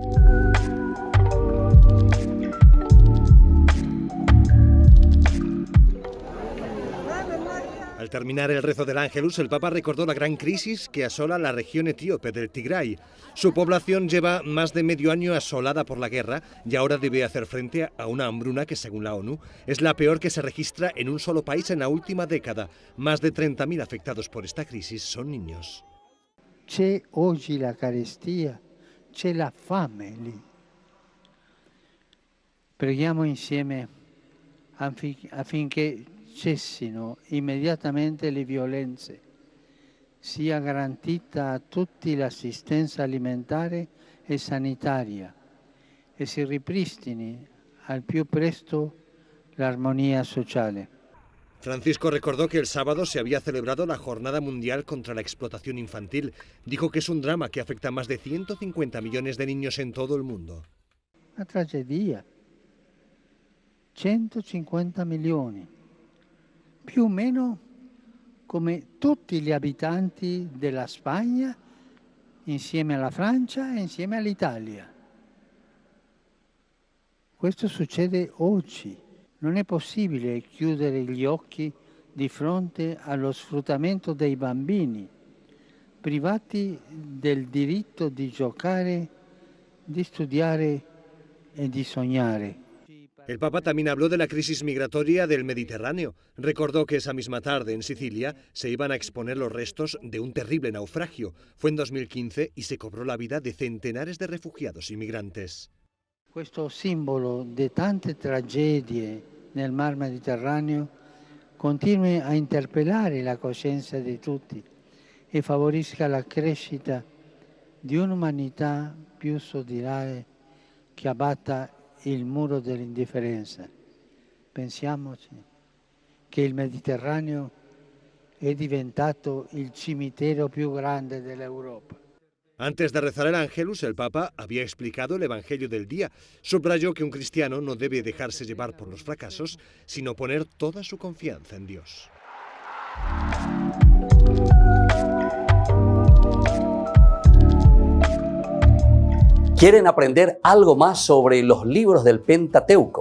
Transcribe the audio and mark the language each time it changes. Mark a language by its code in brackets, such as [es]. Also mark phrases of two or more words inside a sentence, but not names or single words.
[es] Al terminar el rezo del Ángelus, el Papa recordó la gran crisis que asola la región etíope del Tigray. Su población lleva más de medio año asolada por la guerra y ahora debe hacer frente a una hambruna que, según la ONU, es la peor que se registra en un solo país en la última década. Más de 30.000 afectados por esta crisis son niños. [it] C'è oggi la carestia, c'è la fame lì. Preghiamo insieme affinché cessino immediatamente le violenze, sia garantita a tutti l'assistenza alimentare e sanitaria e si ripristini al più presto l'armonia sociale. [es] Francisco recordó que el sábado se había celebrado la Jornada Mundial contra la Explotación Infantil. Dijo que es un drama que afecta a más de 150 millones de niños en todo el mundo. [it] Una tragedia. 150 milioni. Più o meno come tutti gli abitanti della Spagna, insieme alla Francia e insieme all'Italia. Questo succede oggi. Non è possibile chiudere gli occhi di fronte allo sfruttamento dei bambini, privati del diritto di giocare, di studiare e di sognare. [es] El Papa también habló de la crisis migratoria del Mediterráneo. Recordó que esa misma tarde en Sicilia se iban a exponer los restos de un terrible naufragio. Fue en 2015 y se cobró la vida de centenares de refugiados y migrantes. [it] Questo simbolo di tante tragedie nel Mar Mediterraneo continui a interpellare la coscienza di tutti e favorisca la crescita di un'umanità più solidale che abbatta il muro dell'indifferenza. Pensiamoci che il Mediterraneo è diventato il cimitero più grande dell'Europa. [es] Antes de rezar el Ángelus, el Papa había explicado el Evangelio del día. Subrayó que un cristiano no debe dejarse llevar por los fracasos, sino poner toda su confianza en Dios. ¿Quieren aprender algo más sobre los libros del Pentateuco?